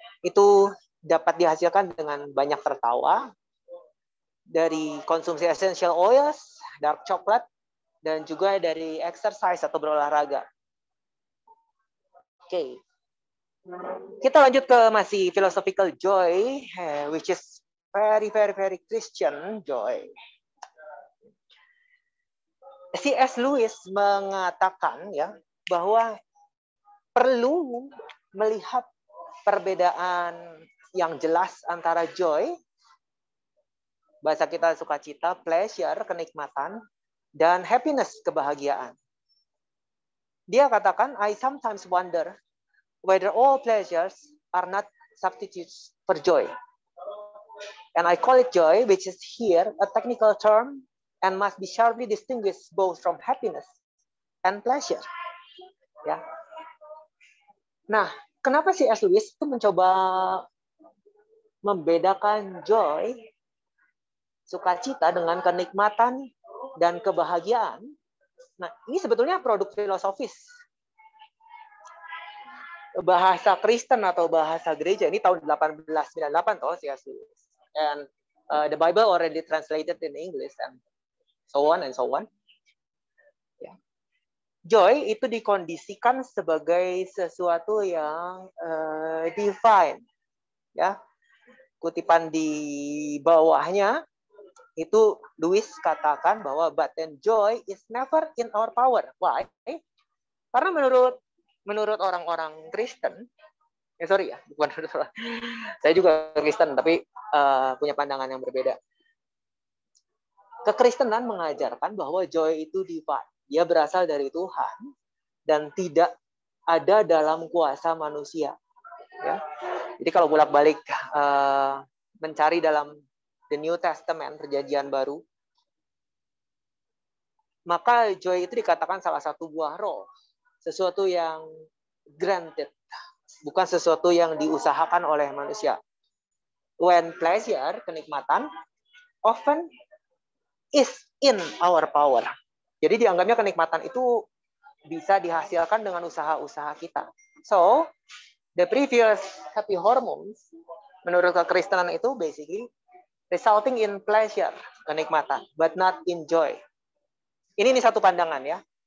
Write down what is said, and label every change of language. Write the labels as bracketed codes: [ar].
[id] Itu dapat dihasilkan dengan banyak tertawa, dari konsumsi essential oils, dark chocolate, dan juga dari exercise atau berolahraga. Oke. [en] Kita lanjut ke masih philosophical joy, which is very very very Christian joy. [id] C.S. Lewis mengatakan ya bahwa perlu melihat perbedaan yang jelas antara joy, bahasa kita sukacita, pleasure, kenikmatan, dan happiness, kebahagiaan. [en] Dia katakan, I sometimes wonder whether all pleasures are not substitutes for joy. And I call it joy, which is here a technical term and must be sharply distinguished both from happiness and pleasure. [id] Ya. Nah, kenapa si C.S. Lewis itu mencoba membedakan joy, sukacita, dengan kenikmatan dan kebahagiaan? Nah, ini sebetulnya produk filosofis. Bahasa Kristen atau bahasa gereja ini tahun 1898 toh C.S. Lewis. [en] And the Bible already translated in English and so on and so on. [id] Ya. Joy itu dikondisikan sebagai sesuatu yang divine. [en] Ya. Kutipan di bawahnya itu Lewis katakan bahwa but then joy is never in our power. Why? [id] Karena menurut orang-orang Kristen, bukan saya juga Kristen tapi punya pandangan yang berbeda. Kekristenan mengajarkan bahwa joy itu divine. Dia berasal dari Tuhan dan tidak ada dalam kuasa manusia. Ya. Jadi kalau bolak-balik mencari dalam The New Testament, perjanjian baru, maka joy itu dikatakan salah satu buah roh. Sesuatu yang granted. Bukan sesuatu yang diusahakan oleh manusia. [en] When pleasure, kenikmatan, often is in our power. [id] Jadi dianggapnya kenikmatan itu bisa dihasilkan dengan usaha-usaha kita. [en] So, the previous happy hormones, menurut kekristenan itu basically resulting in pleasure, kenikmatan, but not in joy. [id] Ini satu pandangan ya.